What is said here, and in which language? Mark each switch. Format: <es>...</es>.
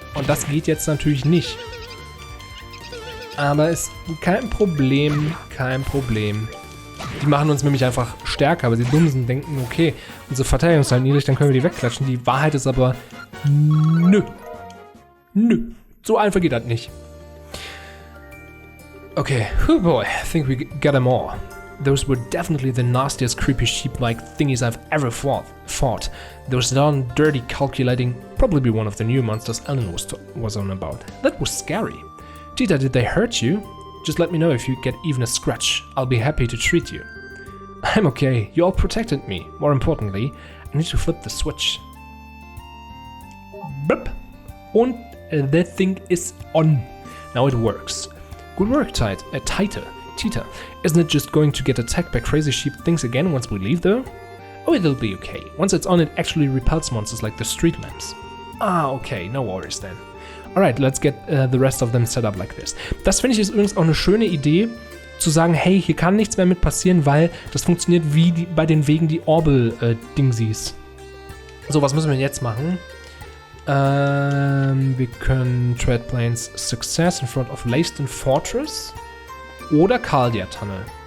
<de>Und das geht jetzt natürlich nicht. Aber ist kein Problem, kein Problem. Die machen uns nämlich einfach stärker, aber die Dummsen denken, okay, unsere Verteidigung ist halt niedrig, dann können wir die wegklatschen. Die Wahrheit ist aber, nö. Nö. So einfach geht das nicht.</de> <en>Okay, oh boy, I think we got them all. Those were definitely the nastiest creepy sheep-like thingies I've ever fought. Those darn dirty calculating, probably one of the new monsters Ellen was on about. That was scary. Tita, did they hurt you? Just let me know if you get even a scratch. I'll be happy to treat you. I'm okay. You all protected me. More importantly, I need to flip the switch. Blip. Und that thing is on. Now it works. Good work, Tita. Isn't it just going to get attacked by crazy sheep things again once we leave, though? Oh, it'll be okay. Once it's on, it actually repels monsters like the street lamps. Ah, okay. No worries then. Alright, let's get the rest of them set up like this.</en> <de>Das finde ich ist übrigens auch eine schöne Idee, zu sagen, hey, hier kann nichts mehr mit passieren, weil das funktioniert wie bei den Wegen die Orbel-Dingsies. So, was müssen wir jetzt machen? Wir können</de> <en>Tread Plains Success in front of Leiston Fortress</en> <de>oder Kaldia Tunnel.</de>